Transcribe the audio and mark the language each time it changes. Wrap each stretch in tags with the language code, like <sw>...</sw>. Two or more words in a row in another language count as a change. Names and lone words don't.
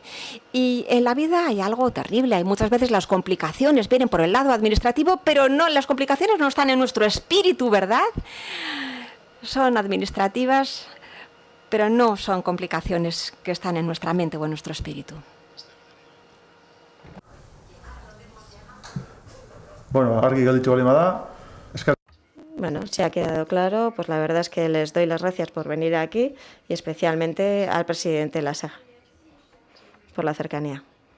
<es>Y en la vida hay algo terrible. Hay muchas veces las complicaciones vienen por el lado administrativo, pero no, las complicaciones no están en nuestro espíritu, ¿verdad? Son administrativas, pero no son complicaciones que están en nuestra mente o en nuestro espíritu.</es> <eu>Bueno, argi gelditu baldin bada,</eu> <es>Bueno, si ha quedado claro, pues la verdad es que les doy las gracias por venir aquí, y especialmente al presidente Lasa por la cercanía.</es>